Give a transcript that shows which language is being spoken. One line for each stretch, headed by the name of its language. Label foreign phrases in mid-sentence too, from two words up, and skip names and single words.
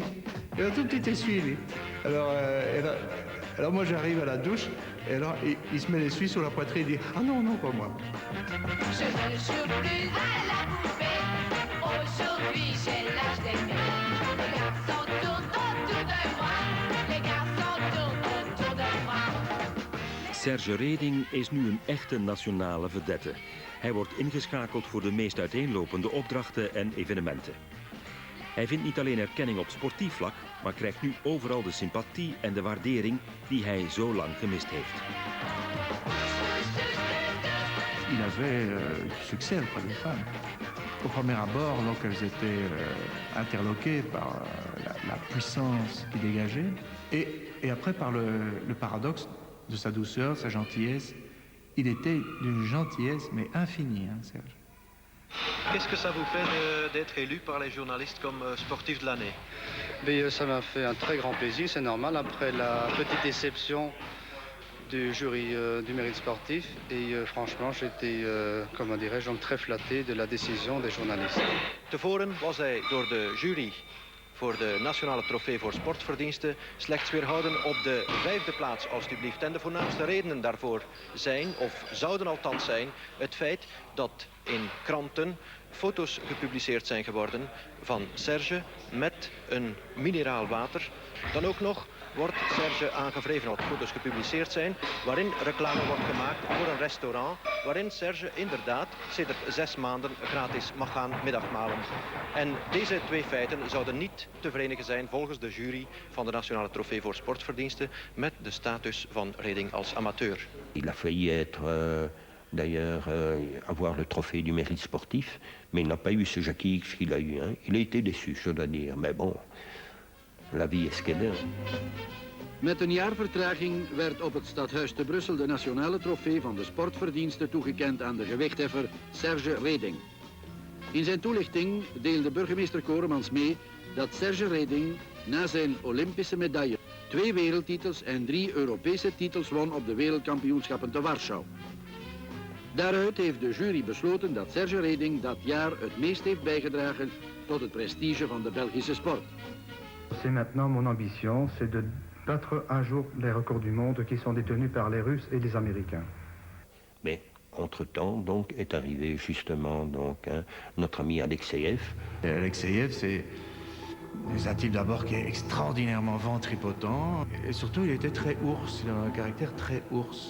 French: Il avait un tout petit essuie, lui. Alors moi, j'arrive à la douche, et alors, il se met l'essuie sur la poitrine, il dit « Ah non, non, pas moi ». Je ne joue plus à la poupée, aujourd'hui j'ai l'âge d'aimer. Les garçons tournent autour de moi, les garçons tournent autour de moi.
Dutch: Serge Reding is nu een echte nationale vedette. Hij wordt ingeschakeld voor de meest uiteenlopende opdrachten en evenementen. Hij vindt niet alleen erkenning op sportief vlak, maar krijgt nu overal de sympathie en de waardering die hij zo lang gemist heeft.
French: Il avait du succès auprès des femmes. Au premier abord, donc elles étaient interloquées par la puissance qu'il dégageait, et après par le paradoxe de sa douceur, sa gentillesse. Il était d'une gentillesse, mais infinie, hein, Serge. Qu'est-ce que ça vous fait d'être élu par les journalistes comme sportif de l'année? Ça m'a fait un très grand plaisir, c'est normal, après la petite déception du jury du mérite sportif. Et franchement, j'étais, comment dirais-je, très flatté de la décision des journalistes.
Dutch: Tevoren was hij door de jury voor de Nationale Trofee voor Sportverdiensten slechts weerhouden op de 5e plaats, alstublieft. En de voornaamste redenen daarvoor zijn, of zouden althans zijn, het feit dat in kranten foto's gepubliceerd zijn geworden van Serge met een mineraal water. Dan ook nog wordt Serge aangevreven, wat foto's gepubliceerd zijn, waarin reclame wordt gemaakt voor een restaurant, waarin Serge inderdaad sedert 6 maanden gratis mag gaan middagmalen. En deze twee feiten zouden niet te verenigen zijn volgens de jury van de Nationale Trofee voor Sportverdiensten met de status van Reding als amateur.
French: Il a failli être d'ailleurs avoir le trophée du mérite sportif, mais il n'a pas eu ce Jackie X qu'il a eu. Hein. Il a été déçu, je dois dire, mais bon, la vie est ce qu'elle est.
Dutch: Met een jaar vertraging werd op het stadhuis te Brussel de nationale trofee van de sportverdiensten toegekend aan de gewichtheffer Serge Reding. In zijn toelichting deelde burgemeester Koremans mee dat Serge Reding na zijn Olympische medaille 2 wereldtitels en 3 Europese titels won op de wereldkampioenschappen te Warschau. Daaruit heeft de jury besloten dat Serge Reding dat jaar het meest heeft bijgedragen tot het prestige van de Belgische sport.
French: C'est maintenant mon ambition, c'est de battre un jour les records du monde qui sont détenus par les Russes et les Américains. Mais entre-temps, donc, est arrivé justement donc, notre ami Alexeyev. Alexeyev, c'est un type d'abord qui est extraordinairement ventripotent et surtout il était très ours, il avait un caractère très ours.